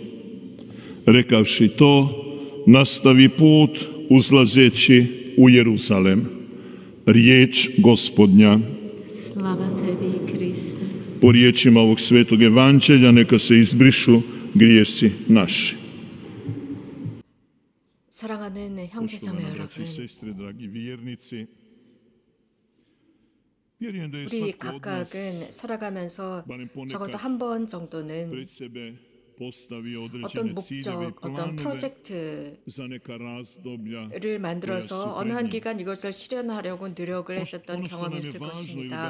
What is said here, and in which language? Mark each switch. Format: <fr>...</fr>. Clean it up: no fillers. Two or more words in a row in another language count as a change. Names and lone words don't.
<hr>Rekavši to, nastavi put uzlazeći u Jeruzalem. Riječ Gospodnja. Slava tebi, Kriste. Po riječima ovog Svetog Evanđelja neka se izbrišu grijesi naši.</hr> <ko>사랑하는 형제자매 여러분, 우리 각각은 살아가면서 적어도 한 번 정도는 어떤 목적, 어떤 프로젝트를 만들어서 어느 한 기간 이것을 실현하려고 노력을 했었던 경험이 있을 것입니다.</ko>